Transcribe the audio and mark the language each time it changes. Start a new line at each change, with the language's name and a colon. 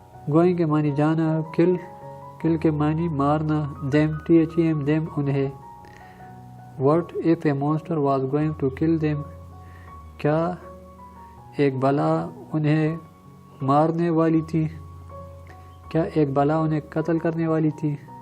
Urdu: going کے معنی جانا. kill کے معنی مارنا.
English: them them انہیں. what if a monster was going to kill them?
Urdu: کیا ایک بلا انہیں مارنے والی تھی. کیا ایک بلا انہیں قتل کرنے والی تھی.